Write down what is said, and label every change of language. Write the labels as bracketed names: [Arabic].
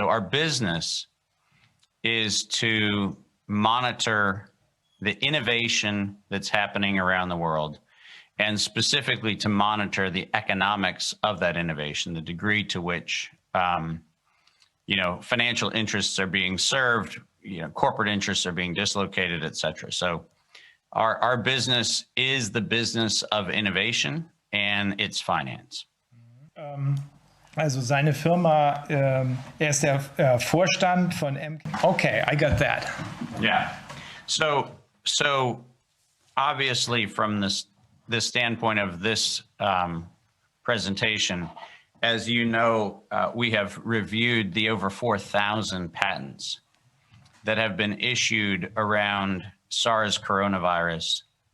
[English] So our business is to monitor the innovation that's happening around the world, and specifically to monitor the economics of that innovation, the degree to which financial interests are being served, corporate interests are being dislocated, et cetera. So our business is the business of innovation and it's finance. [German] Also seine Firma, ist der Vorstand von MCAM. [English] Okay, I got that. Yeah. So obviously from the standpoint of this presentation, as you know, we have reviewed the over 4,000 patents that have been issued around SARS coronavirus.